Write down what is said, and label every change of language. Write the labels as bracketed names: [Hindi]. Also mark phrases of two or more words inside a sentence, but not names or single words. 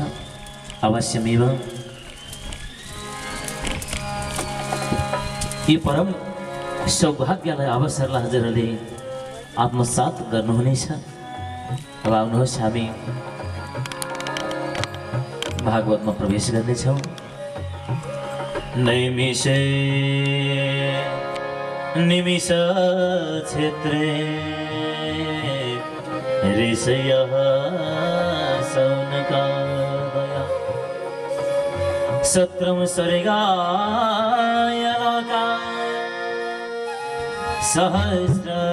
[Nepali] अवश्यमेव यी परम सौभाग्यलाई अवसरलाई हजुरहरूले आत्मसात गर्नुहुनेछ। अब आउनुहोस् हामी भागवतमा प्रवेश गर्नेछौँ। [Sanskrit] नैमिषे निमिष क्षेत्रे ऋषयः सौनकादयः सत्रं स्वर्गाय लोकाः सहस्र